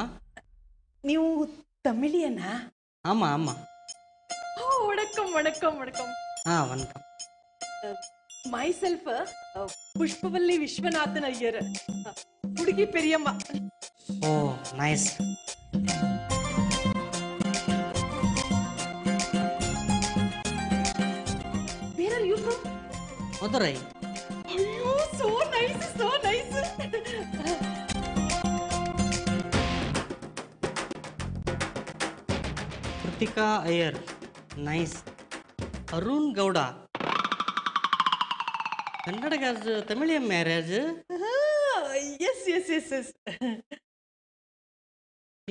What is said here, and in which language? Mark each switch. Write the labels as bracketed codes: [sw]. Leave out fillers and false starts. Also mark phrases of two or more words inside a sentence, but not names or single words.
[kn] ನೀವು ತಮಿಳಿಯನ್ನ? [ta] ஆமா ஆமா. வணக்கம் வணக்கம் வணக்கம். வணக்கம். [en] my self [kn] ಪುಷ್ಪವಲ್ಲಿ ವಿಶ್ವನಾಥನ್ ಅಯ್ಯರ್, ಹುಡುಗಿ ಪೆರಿಯಮ್ಮ. [en] oh nice. Where are you from? ಮಧುರೈ. ಅಯ್ಯೋ, so nice, so nice. ಕೃತಿಕಾ ಅಯ್ಯರ್, ನೈಸ್. ಅರುಣ್ ಗೌಡ, Kannadigas Tamilian marriage. Yes, yes, yes, yes.